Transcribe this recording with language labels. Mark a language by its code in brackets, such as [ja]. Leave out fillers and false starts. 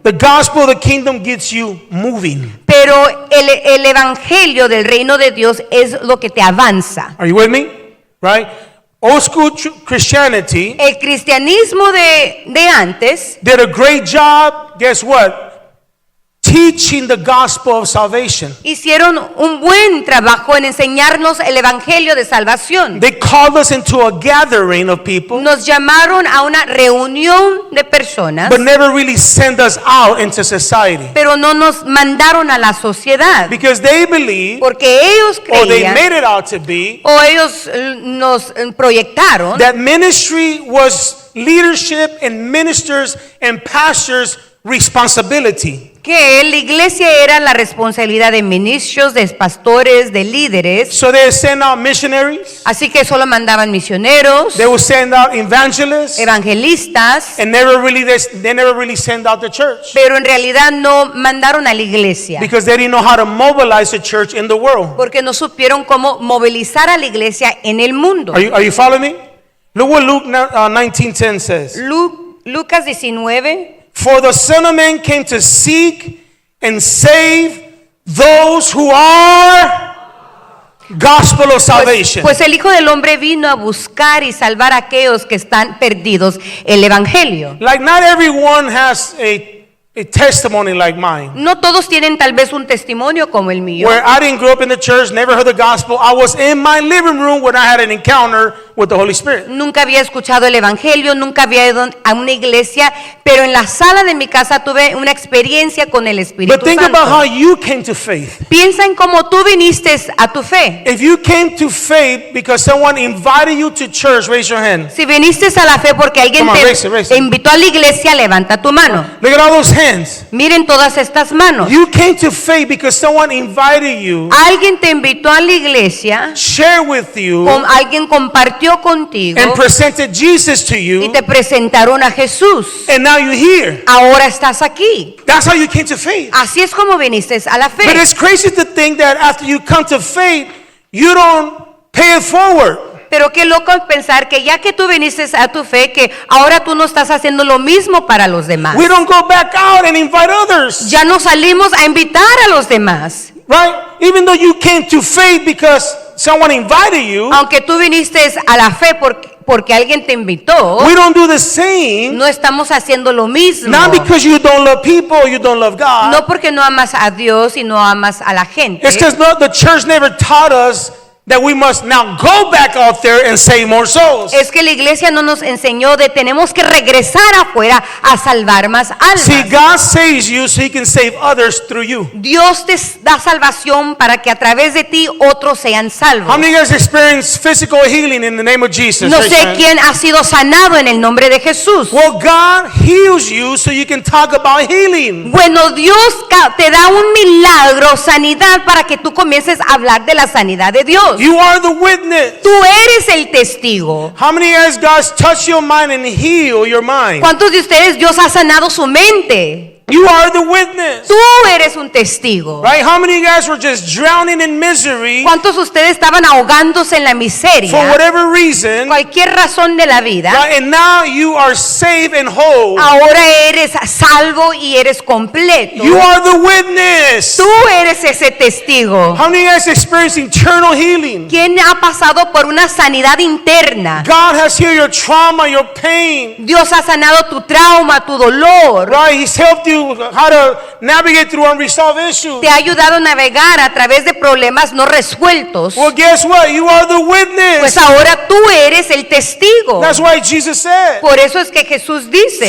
[en] The gospel of the kingdom gets you moving. [es] Pero el evangelio del reino de Dios es lo que te avanza. [en] Are you with me? Right? Old school Christianity [es] El cristianismo de antes [en] did a great job, guess what? Teaching the gospel of salvation. [es] hicieron un buen trabajo en enseñarnos el evangelio de salvación. [en] They called us into a gathering of people, [es] Nos llamaron a una reunión de personas, [en] but never really sent us out into society. [es] pero no nos mandaron a la sociedad, [en] Because they believe, [es] porque ellos [en] or they [es] creían [en] made it out to be, [es] o ellos nos proyectaron [en] that ministry was leadership and ministers and pastors' responsibility. [es] que la iglesia era la responsabilidad de ministros, de pastores, de líderes. [en] So they send out missionaries, [es] Así que solo mandaban misioneros, [en] they will send out evangelists, [es] evangelistas, [en] and they never really send out the church. [es] pero en realidad no mandaron a la iglesia, [en] Because they didn't know how to mobilize the church in the world. [es] porque no supieron cómo movilizar a la iglesia en el mundo. [en] Are you following me? Look what Luke 19:10 says. [es] Lucas 19, [en] For the Son of Man came to seek and save those who are gospel of salvation. [es] pues el Hijo del Hombre vino a buscar y salvar a aquellos que están perdidos, el evangelio. [en] Like not everyone has a testimony like mine. [es] No todos tienen tal vez un testimonio como el mío. [en] Where I didn't grow up in the church, never heard the gospel. I was in my living room when I had an encounter with the Holy Spirit. [es] Nunca había escuchado el evangelio, nunca había ido a una iglesia, pero en la sala de mi casa tuve una experiencia con el Espíritu [en] But think about how [es] Santo. [en] you came to faith. [es] Piensa en cómo tú viniste a tu fe. [en] If you came to faith because someone invited you to church, raise your hand. [es] Si viniste a la fe porque alguien [en] Come on, [es] te [en] raise it. [es] invitó a la iglesia, levanta tu mano. [en] Look at all those hands. [es] Miren todas estas manos. [en] You came to faith because someone invited you, [es] Alguien te invitó a la iglesia, [en] shared with you, [es] alguien compartió contigo [en] and presented Jesus to [es] y [en] you, [es] te presentaron a Jesús. [en] and now you're here. [es] Ahora estás aquí. [en] That's how you came to faith. [es] Así es como viniste a la [en] But [es] fe. [en] it's crazy to think that after you come to faith, you don't pay it forward. [es] Pero qué loco pensar que ya que tú viniste a tu fe, que ahora tú no estás haciendo lo mismo para los demás. [en] We don't go back out and invite others, [es] Ya no salimos a invitar a los demás. [en] right? Even though you came to faith because someone invited you, [es] Aunque tú viniste a la fe porque alguien te invitó, [en] we don't do the same. [es] no estamos haciendo lo mismo. [en] Not because you don't love people, or you don't love God. [es] No porque no amas a Dios y no amas a la gente. [en] It's because the church never taught us that we must now go back out there and save more souls. [es] Es que la iglesia no nos enseñó de tenemos que regresar afuera a salvar más [en] See, [es] almas. [en] God saves you so He can save others through you. [es] Dios te da salvación para que a través de ti otros sean salvos. [en] How many of you guys experienced physical healing in the name of Jesus? [es] No [en] Raise your [es] sé [en] hand. [es] quién ha sido sanado en el nombre de Jesús. [en] Well, God heals you so you can talk about healing. [es] Bueno, Dios te da un milagro, sanidad, para que tú comiences a hablar de la sanidad de Dios. [en] You are the witness. [es] Tú eres el testigo. [en] How many of you guys God's touched your mind and heal your mind? [es] ¿Cuántos de ustedes Dios ha sanado su mente? [en] You are the witness. [es] Tú eres un testigo. [en] Right? How many of you guys were just drowning in misery [es] ¿Cuántos de ustedes estaban ahogándose en la [en] for [es] miseria? [en] whatever reason? [es] Cualquier razón de la vida. [en] Right? And now you are saved and whole. [es] Ahora eres salvo y eres completo. [en] You are the witness. [es] Tú eres ese testigo. [en] How many of you guys experienced eternal healing? [es] ¿Quién ha pasado por una sanidad interna? [en] God has healed your trauma, your pain. [es] Dios ha sanado tu trauma, tu dolor. [en] Right? He's helped you how to navigate through unresolved issues. [es] Te ha ayudado a navegar a través de problemas no resueltos. [en] Well, guess what? You are the witness. [es] Pues ahora tú eres el testigo. [en] That's why Jesus said, [es] Por eso es que Jesús dice,